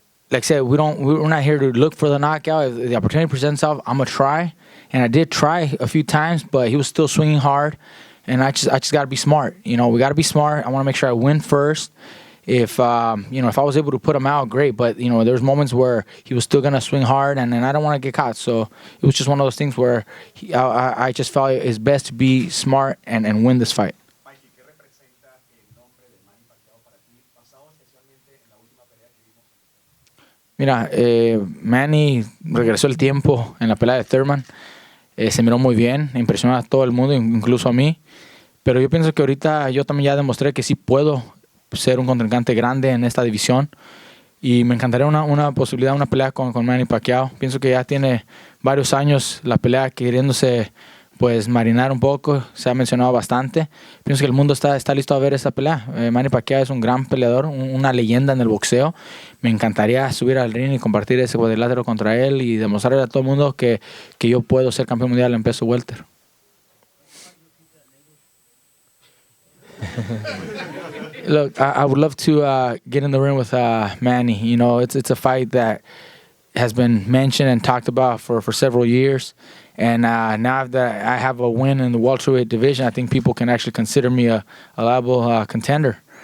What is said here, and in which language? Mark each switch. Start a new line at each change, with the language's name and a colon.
English: Like I said, we're not here to look for the knockout. If the opportunity presents itself, I'm gonna try, and I did try a few times, but he was still swinging hard, and I just got to be smart. We got to be smart. I want to make sure I win first. If if I was able to put him out, great. But there's moments where he was still gonna swing hard, and I don't want to get caught. So it was just one of those things where I just felt it's best to be smart and win this fight.
Spanish: Mikey, ¿qué representa el nombre de Manny Pacquiao para ti, basado especialmente en la última pelea que vimos? Mira, Manny regresó el tiempo en la pelea de Thurman. Se miró muy bien, impresionó a todo el mundo, incluso a mí. Pero yo pienso que ahorita yo también ya demostré que sí puedo ser un contrincante grande en esta división, y me encantaría una posibilidad, una pelea con Manny Pacquiao. Pienso que ya tiene varios años la pelea queriéndose pues marinar un poco. Se ha mencionado bastante. Pienso que el mundo está listo a ver esa pelea. Manny Pacquiao es un gran peleador, una leyenda en el boxeo. Me encantaría subir al ring y compartir ese cuadrilátero contra él y demostrarle a todo el mundo que yo puedo ser campeón mundial en peso welter.
English: Look, I would love to get in the ring with Manny. You know, it's a fight that has been mentioned and talked about for several years. And now that I have a win in the welterweight division, I think people can actually consider me a liable contender.